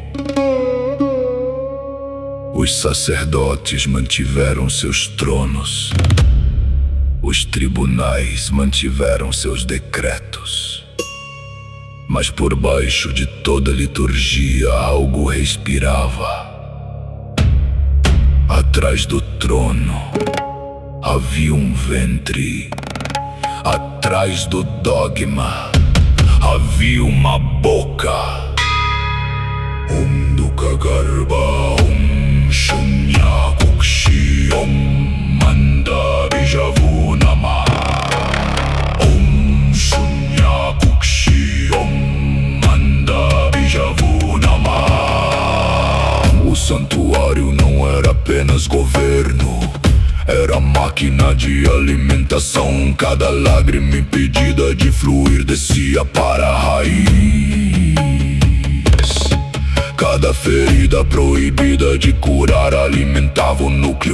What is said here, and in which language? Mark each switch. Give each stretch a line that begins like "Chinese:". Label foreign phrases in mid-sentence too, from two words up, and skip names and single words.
Portuguese: Os sacerdotes mantiveram seus tronos, os tribunais mantiveram seus decretos, mas por baixo de toda liturgia algo respirava. Atrás do trono havia um ventre. Atrás do dogma havia uma boca.
Sanskrit: ॐ दुःख गर्भ, ॐ शून्य कुक्षि, ॐ मन्द बीजवु नम. ॐ शून्य कुक्षि, ॐ मन्द बीजवु नम.
Portuguese: O santuário não era apenas governo, Era máquina de alimentação. Cada lágrima impedida de fluir descia para a raiz. Cada ferida proibida de curar alimentava o núcleo.